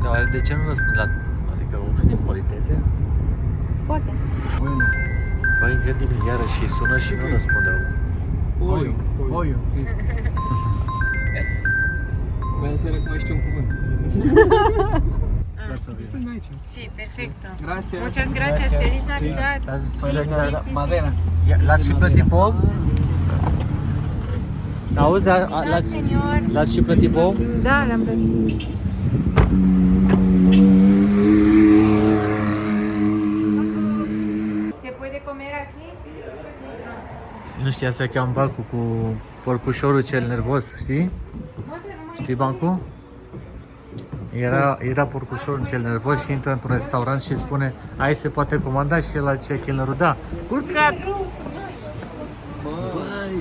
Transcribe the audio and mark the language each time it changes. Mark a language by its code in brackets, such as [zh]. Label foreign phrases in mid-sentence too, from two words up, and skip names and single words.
[ro] Dar de ce nu răspund la... Adică o politețe? Poate. Bă, incredibil, iarăși îi sună și nu răspunde omul. Oiu. Voiam să recunoști un cuvânt. Stăm aici. [es] Sí, perfecto. Gracias. Muchas gracias, feliz Navidad. Sí. [ro] L-ați și plătit pe om? Auzi, Da, señor. l-ați și plătit pe om? Da, l-am plătit. [es] ¿Se puede comer aquí? [ro] Nu știi, asta e cheamă bancul cu porcușorul cel nervos, știi? Știi bancul? Era porcușorul cel nervos și intră într-un restaurant și spune ai se poate comanda și el la ce chelnerul da. Urcat! Băi!